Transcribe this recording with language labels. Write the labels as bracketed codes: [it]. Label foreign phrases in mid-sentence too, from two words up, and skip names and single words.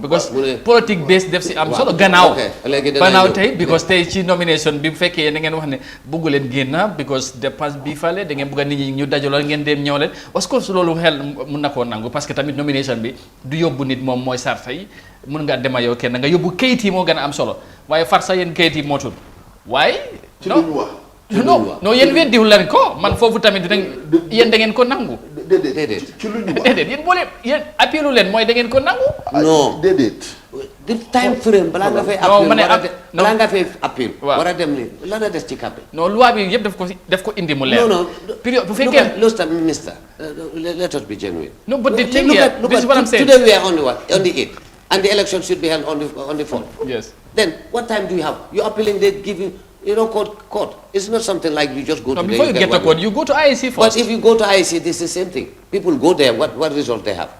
[wo] because politique base def si am solo gannaaw tey because tey ci nomination bi bu fekkee da ngeen wax ne bëggu leen génn because dépense bi fale da ngeen bëgg a nit ñi ñu dajaloo ngeen dem ñëw leen [fr] parce que [wo] loolu xel mun na koo nangu [fr] parce que [wo] tamit nomination bi du yóbbu nit moom mooy sarta yi mun ngaa dema yow kenn nga yóbbu kayit yi moo gën a am solo waaye far sa yéen kayit yi mootul waaye. ci lu ñu wax non yéen weddiwul leen ko man foofu tamit yéen da ngeen ko nangu. déedéet ci lu ñu wax déedéet yéen boole yéen appeelu leen mooy da ngeen ko nangu. non déedéet. di [en] time frame [wo] balaa nga fay appel war a dem nii lan la des ci campagne. non loi bi yëpp daf ko indi mu leer. non période bu fekkee loolu tam [en] minister let us be genuine. no but the thing here this is what I'm saying. Today we are on the 8th and the election should be held on the 4th. Yes. Then what time do you have? You appealing, they give you court. It's not something like you just go to before you get to court, you go to IEC first. But if you go to IEC, this is the same thing. People go there, what result they have?